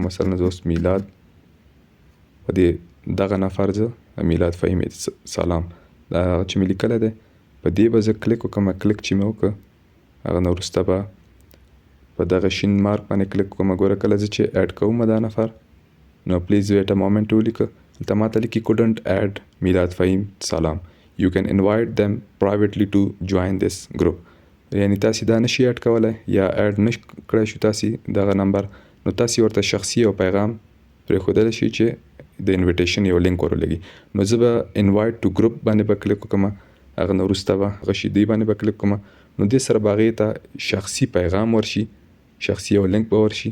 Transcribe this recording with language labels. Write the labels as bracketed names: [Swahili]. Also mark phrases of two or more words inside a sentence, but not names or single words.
[Pashto] مثلا زه اوس میلاد په دې دغه نفر زه میلاد فهیم سلام دا هغه چې مې لیکلی دی په دې به زه کلیک وکړم. کلیک چې مې وکړ هغه نه وروسته به په دغه شین مارک باندې کلیک وکړم. ګوره کله زه چې اډ کوم دا نفر، نو [English] please wait a moment [Pashto] ولیکه. دلته ماته لیکي [English] couldn't add [Pashto] میلاد فهیم سلام. [English] You can invite them privately to join this group. [Pashto] یعنی تاسې دا نشي اډ کولی یا اډ نه کړی شو تاسې دغه نمبر، نو تاسې ورته شخصي یو پیغام پرېښودلی شئ چې د انویټیشن یو لینک ورولېږي. نو زه به [English] invite to group [Pashto] باندې به کلیک وکړم، هغه نه وروسته به هغه شي دې باندې به کلیک وکړم. نو دې سره به هغې ته شخصي پیغام ورشي، شخصي یو لینک به ورشي.